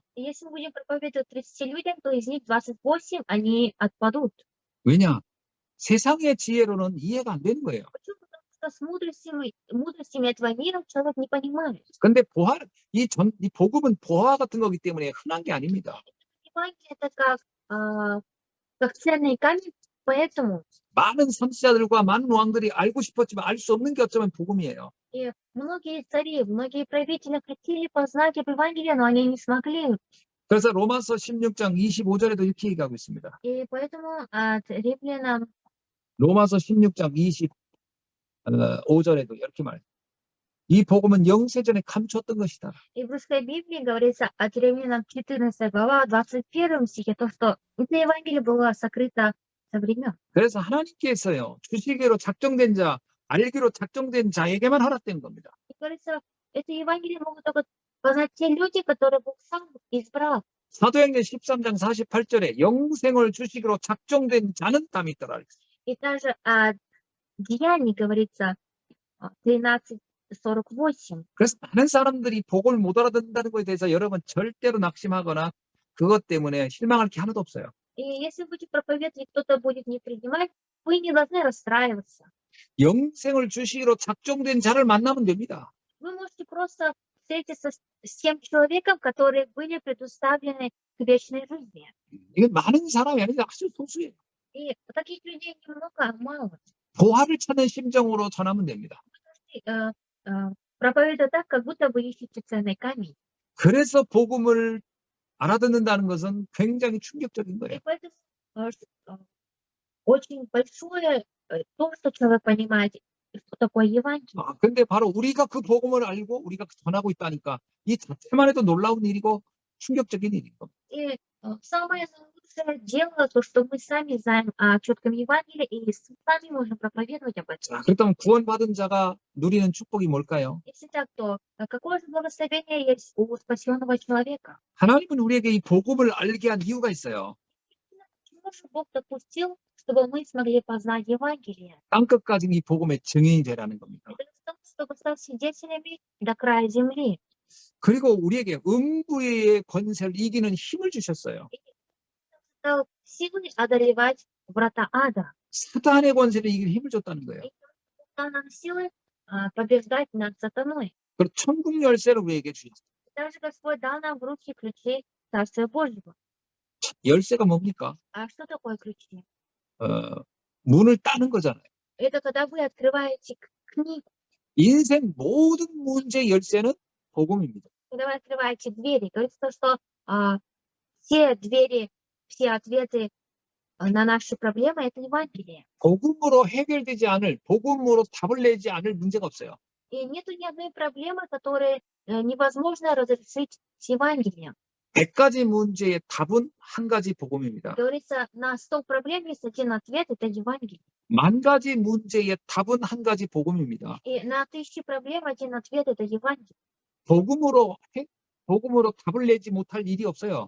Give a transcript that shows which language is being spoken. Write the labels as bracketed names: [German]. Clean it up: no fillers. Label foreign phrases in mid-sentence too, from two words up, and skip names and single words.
[Russian] И если мы будем проповедовать 30 людям, то из них 28, они отпадут. [Korean] 왜냐? 세상의 지혜로는 이해가 안 되는 거예요. [Russian] Почему? Потому что с мудростями этого мира человек не понимает. [Korean] 근데 이 복음은 보화 같은 거기 때문에 흔한 게 아닙니다. [Russian] Евангелие это как ценный камень, поэтому [Korean] 많은 선지자들과 많은 왕들이 알고 싶었지만 알 수 없는 게 어쩌면 복음이에요. [Russian] и многие цари, многие правители хотели познать об Евангелии, но они не смогли. [Korean] 그래서 로마서 16장 25절에도 이렇게 얘기하고 있습니다. [Russian] И поэтому от римлянам [Korean] 로마서 16장 25절에도 이렇게 말해요. 이 복음은 영세전에 감췄던 것이다. [Russian] и в Русской Библии говорится от римлянам 14 глава, 21 стихе, то, что это Евангелие было сокрыто со времен. [Korean] 그래서 하나님께서요. 주시기로 작정된 자, 알기로 작정된 자에게만 허락된 겁니다. [Russian] И говорится, это Евангелие могут только познать те люди, которые Бог сам избрал. [Korean] 사도행전 13장 48절에 영생을 주시기로 작정된 자는 땀이 있더라. [Russian] И даже о деянии говорится 13:48. [Korean] 그래서 많은 사람들이 복을 못 알아듣는다는 것에 대해서 여러분 절대로 낙심하거나 그것 때문에 실망할 게 하나도 없어요. [Russian] И если будете проповедовать, и кто-то будет не принимать, вы не должны расстраиваться. [Korean] 영생을 주시기로 작정된 자를 만나면 됩니다. [Russian] Вы можете просто встретиться с тем человеком, которые были предуставлены к вечной жизни. [Korean] 이건 많은 사람이 아니라 아주 소수예요. [Russian] И таких людей немного, а мало. [Korean] 보화를 찾는 심정으로 전하면 됩니다. [Russian] И, проповедуя так, как будто вы ищете ценный камень. [Korean] 그래서 복음을 알아듣는다는 것은 굉장히 충격적인 거예요. [Russian] И поэтому очень большое то, что человек понимает, что такое Евангелие. [Korean] 근데 바로 우리가 그 복음을 알고 우리가 전하고 있다니까 이 자체만 해도 놀라운 일이고 충격적인 일인 겁니다. [Russian] И самое лучшее дело, то, что мы сами знаем о четком Евангелии, и сами можем проповедовать об этом. [Korean] 그렇다면 구원받은 자가 누리는 축복이 뭘까요? [Russian] Если так, то какое же благословение есть у спасенного человека? [Korean] 하나님은 우리에게 이 복음을 알게 한 이유가 있어요. [Russian] Почему же Бог допустил, чтобы мы смогли познать Евангелие? [Korean] 땅끝까지 이 복음의 증인이 되라는 겁니다. [Russian] Это для того, чтобы стать свидетелями до края земли. [Korean] 그리고 우리에게 음부의 권세를 이기는 힘을 주셨어요. [Russian] Дал силы одолевать врата ада. [Korean] 사단의 권세를 이기는 힘을 줬다는 거예요. [Russian] Дал нам силы побеждать над сатаной. [Korean] 그리고 천국 열쇠를 우리에게 주셨어요. [Russian] Также Господь дал нам в руки ключи Царствия Божьего. [Korean] 열쇠가 뭡니까? [Russian] А что такое ключи? [Korean] 문을 따는 거잖아요. [Russian] Это когда вы открываете книгу, [Korean] 인생 모든 문제의 열쇠는 복음입니다. [Russian] когда вы открываете двери. Говорится, что все двери, все ответы на наши проблемы — это Евангелие. [Korean] 복음으로 해결되지 않을, 복음으로 답을 내지 않을 문제가 없어요. [Russian] И нету ни одной проблемы, которую невозможно разрешить с Евангелием. [Korean] 100가지 문제의 답은 한 가지 복음입니다. [Russian] Говорится, на 100 проблем есть один ответ — это Евангелие. [Korean] 10,000가지 문제의 답은 한 가지 복음입니다. [Russian] И на 1000 проблем один ответ — это Евангелие. [Korean] 복음으로 답을 내지 못할 일이 없어요.